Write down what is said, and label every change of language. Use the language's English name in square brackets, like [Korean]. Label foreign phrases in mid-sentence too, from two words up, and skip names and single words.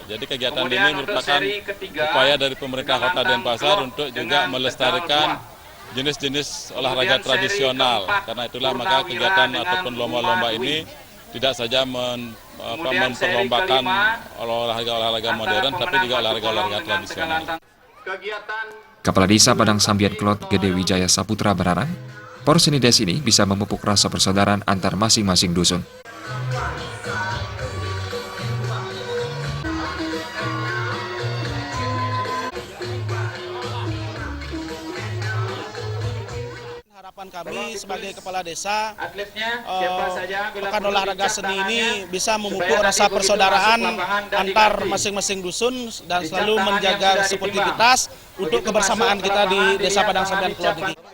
[Indonesian] Jadi kegiatan ini merupakan upaya dari pemerintah Kota Denpasar untuk juga melestarikan jenis-jenis olahraga tradisional. Karena itulah maka kegiatan ataupun lomba-lomba ini tidak saja memperlombakan olahraga-olahraga modern, tapi juga olahraga-olahraga tradisional. Kepala Desa Padang Sambian Kelot Gede Wijaya Saputra berharap, Porsenides ini bisa memupuk rasa persaudaraan antar masing-masing dusun. Harapan kami sebagai kepala desa, pekan olahraga seni ini bisa memupuk rasa persaudaraan antar masing-masing dusun dan selalu menjaga sportivitas untuk kebersamaan kita di Desa Padang Sambian Kelot ini.